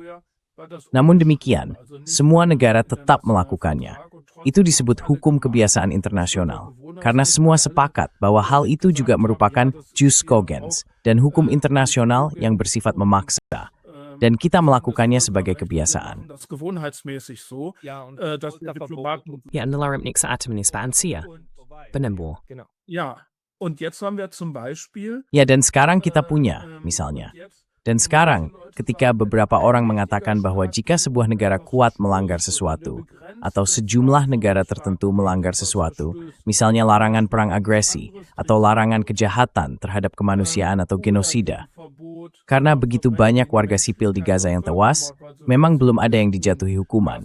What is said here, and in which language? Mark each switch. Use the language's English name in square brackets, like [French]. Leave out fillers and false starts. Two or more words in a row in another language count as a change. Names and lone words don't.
[Indonesian] Namun demikian, semua negara tetap melakukannya. Itu disebut hukum kebiasaan internasional, karena semua sepakat bahwa hal itu juga merupakan [Latin] jus cogens [Indonesian] dan hukum internasional yang bersifat memaksa. Dan kita melakukannya sebagai kebiasaan. [German] das gewohnheitsmäßig so, dass die Diplomaten. Ya, dalam saat menispansia, penembur. Ja, und jetzt haben wir zum Beispiel. [Indonesian] Ya, dan sekarang kita punya, misalnya. Dan sekarang, ketika beberapa orang mengatakan bahwa jika sebuah negara kuat melanggar sesuatu, atau sejumlah negara tertentu melanggar sesuatu, misalnya larangan perang agresi, atau larangan kejahatan terhadap kemanusiaan atau genosida, karena begitu banyak warga sipil di Gaza yang tewas, memang belum ada yang dijatuhi hukuman.